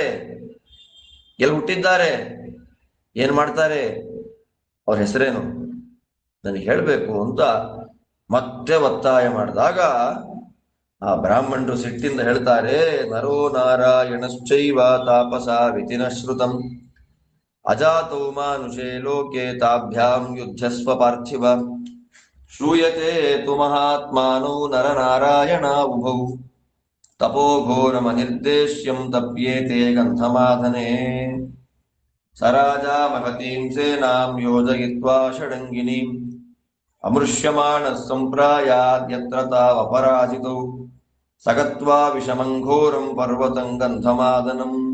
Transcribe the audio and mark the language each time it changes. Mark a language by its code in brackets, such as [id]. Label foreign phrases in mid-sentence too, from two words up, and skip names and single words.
[kn] ಎಲ್ಲಿ ಹುಟ್ಟಿದ್ದಾರೆ? ಏನ್ ಮಾಡ್ತಾರೆ? ಅವ್ರ ಹೆಸರೇನು? ನನಗೆ ಹೇಳ್ಬೇಕು ಅಂತ ಮತ್ತೆ ಒತ್ತಾಯ ಮಾಡಿದಾಗ ಆ ಬ್ರಾಹ್ಮಣರು ಸಿಟ್ಟಿಂದ ಹೇಳ್ತಾರೆ, [sa] ನರೋ ನಾರಾಯಣಶ್ಚೈವ ತಾಪಸ ವಿತಿನ ಶ್ರುತಂ ಅಜಾತೋ ಮಾನುಷೇ ಲೋಕೆ ತಾಭ್ಯಾಂ ಯುದ್ಧಸ್ವ ಪಾರ್ಥಿವ ಶ್ರೂಯತೆ ತು ಮಹಾತ್ಮಾನೋ ನರನಾರಾಯಣ ಉಭೌ ತಪೋಘೋರಮನಿರ್ದೇಶ್ಯಂ ತಪ್ಯೇತೆ ಗಂಧಮಾಧನೆ ಸರಾಜಾ ಮಹತೀಂ ಸೇನಾಂ ಯೋಜಯಿತ್ವಾ ಷಡಂಗಿನೀಂ ಅಮೃಷ್ಯಮಾಣ ಸಂಪ್ರಾಯಾದ್ ಯತ್ರ ತಾವಪರಾಜಿತೌ ಸಗತ್ವಾ ವಿಷಮಂಘೋರಂ ಪರ್ವತಂ ಗಂಧಮಾದನಂ